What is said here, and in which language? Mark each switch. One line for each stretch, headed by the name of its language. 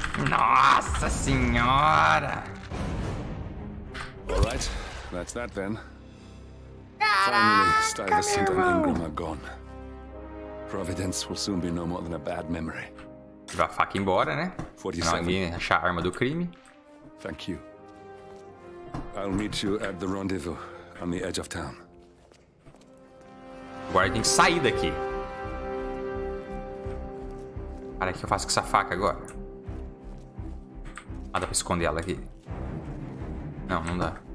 Portuguese: Nossa senhora!
English: All right, that's that then. Finally, Stuyvesant and Ingram are gone. Providence will soon be no more than a bad memory.
Portuguese: Levar a faca embora, né? Senão ninguém achar a arma do crime.
English: Thank you. I'll meet you at the rendezvous on the edge of town.
Portuguese: Agora tem que sair daqui. Cara, o que eu faço com essa faca agora? Ah, dá pra esconder ela aqui. Não, não dá.